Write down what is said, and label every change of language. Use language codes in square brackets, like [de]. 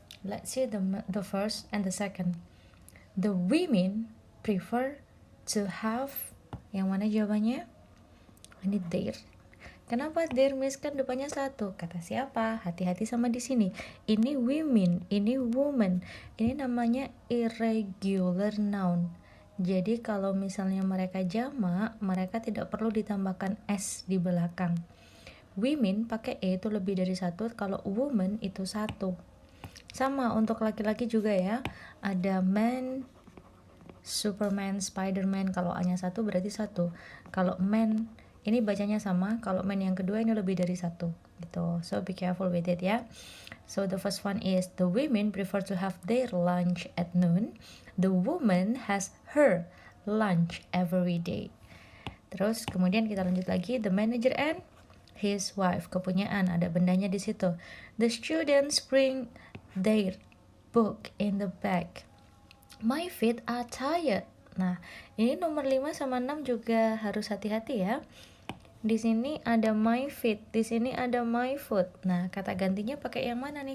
[en] Let's see the first and the second. The women prefer to have, [id] yang mana jawabannya? Ini their. Kenapa their miss kan depannya satu? Kata siapa? Hati-hati sama di sini. Ini women, ini woman. Ini namanya irregular noun. Jadi kalau misalnya mereka jamak, mereka tidak perlu ditambahkan s di belakang. Women pakai e itu lebih dari satu, kalau woman itu satu. Sama untuk laki-laki juga ya. Ada man, Superman, Spiderman. Kalau A-nya satu berarti satu. Kalau man ini bacanya sama, kalau man yang kedua ini lebih dari satu gitu. [en] So be careful with it ya. So the first one is the women prefer to have their lunch at noon. The woman has her lunch every day. [id] Terus kemudian kita lanjut lagi, [en] the manager and his wife, [id] kepunyaan, ada bendanya di situ. [en] The students bring their book in the bag. My feet are tired. [id] Nah, ini nomor 5 sama 6 juga harus hati-hati ya. Di sini ada my feet, di sini ada my foot. Nah, kata gantinya pakai yang mana nih?